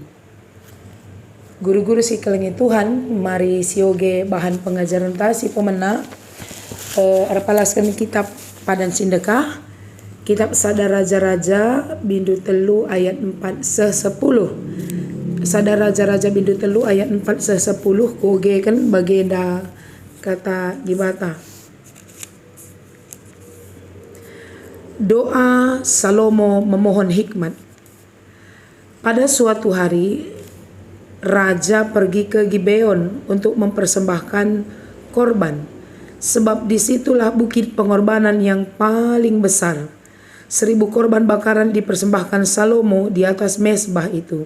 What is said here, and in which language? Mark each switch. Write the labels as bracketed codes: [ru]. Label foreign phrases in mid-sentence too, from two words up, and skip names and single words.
[btx] Guru-guru si kelengi Tuhan, mari sioge [id] bahan pengajaran [btx] ta si pemena arpalaskan kitab padan sindekah kitab Sadar Raja-Raja bindu telu ayat 4 se-10. Sadar Raja-Raja bindu telu ayat 4 se-10 koge kan bagenda kata gibata. [id] Doa Salomo memohon hikmat. Pada suatu hari raja pergi ke Gibeon untuk mempersembahkan korban, sebab disitulah bukit pengorbanan yang paling besar. 1000 korban bakaran dipersembahkan Salomo di atas mezbah itu.